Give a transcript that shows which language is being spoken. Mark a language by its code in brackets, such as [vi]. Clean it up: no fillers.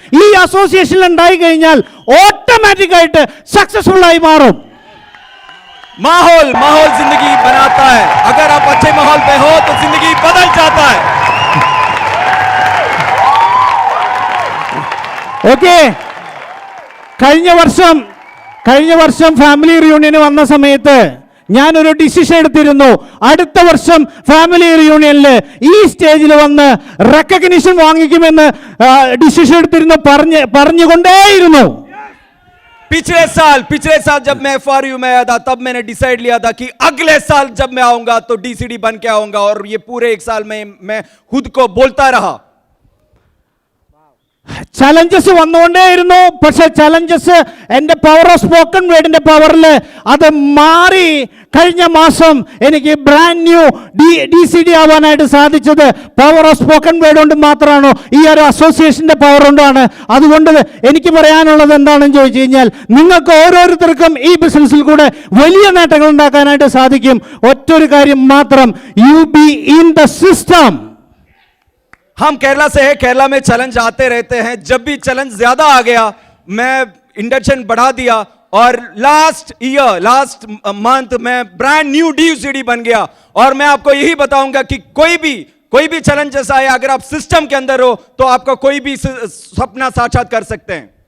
[ml] ഈ അസോസിയേഷൻ ഉണ്ടായി കഴിഞ്ഞാൽ ഓട്ടോമാറ്റിക് ആയിട്ട് സക്സസ്ഫുൾ ആയി മാറും. [hi] माहौल जिंदगी बनाता है, अगर आप अच्छे माहौल पे हो तो जिंदगी बदल जाता है। [ml] ഓക്കെ, കഴിഞ്ഞ വർഷം ഫാമിലി റിയൂണിയന് വന്ന സമയത്ത് ഞാനൊരു ഡിസിഷൻ എടുത്തിരുന്നു. അടുത്ത വർഷം ഫാമിലി റിയൂണിയനിൽ ഈ സ്റ്റേജിൽ വന്ന് റെക്കഗ്നിഷൻ വാങ്ങിക്കുമെന്ന് ഡിസിഷൻ എടുത്തിരുന്നു, പറഞ്ഞുകൊണ്ടേയിരുന്നു. [hi] पिछले साल जब मैं FRU में आया था तब मैंने डिसाइड लिया था कि अगले साल जब मैं आऊंगा तो DCD बन के आऊंगा, और ये पूरे 1 साल में मैं खुद को बोलता रहा। [ml] ചലഞ്ചസ് വന്നുകൊണ്ടേയിരുന്നു. പക്ഷെ ചലഞ്ചസ് എൻ്റെ പവർ ഓഫ് സ്പോക്കൺ വേർഡിന്റെ പവറിൽ അത് മാറി കഴിഞ്ഞ മാസം എനിക്ക് ബ്രാൻഡ് ന്യൂ DCD ആവാനായിട്ട് സാധിച്ചത് പവർ ഓഫ് സ്പോക്കൺ വേർഡ് കൊണ്ട് മാത്രമാണോ? ഈ ഒരു അസോസിയേഷന്റെ പവർ കൊണ്ടാണ്. അതുകൊണ്ട് എനിക്ക് പറയാനുള്ളത് എന്താണെന്ന് ചോദിച്ചു കഴിഞ്ഞാൽ, നിങ്ങൾക്ക് ഓരോരുത്തർക്കും ഈ ബിസിനസ്സിൽ കൂടെ വലിയ നേട്ടങ്ങൾ ഉണ്ടാക്കാനായിട്ട് സാധിക്കും. [en] ഒറ്റൊരു കാര്യം മാത്രം, you be in the system. [hi] हम केरला से हैं, केरला में चैलेंज आते रहते हैं, जब भी चैलेंज ज्यादा आ गया मैं इंडक्शन बढ़ा दिया, और लास्ट मंथ मैं ब्रांड न्यू DCD बन गया। और मैं आपको यही बताऊंगा कि कोई भी चैलेंज जैसा है, अगर आप सिस्टम के अंदर हो तो आपका कोई भी सपना साक्षात कर सकते हैं।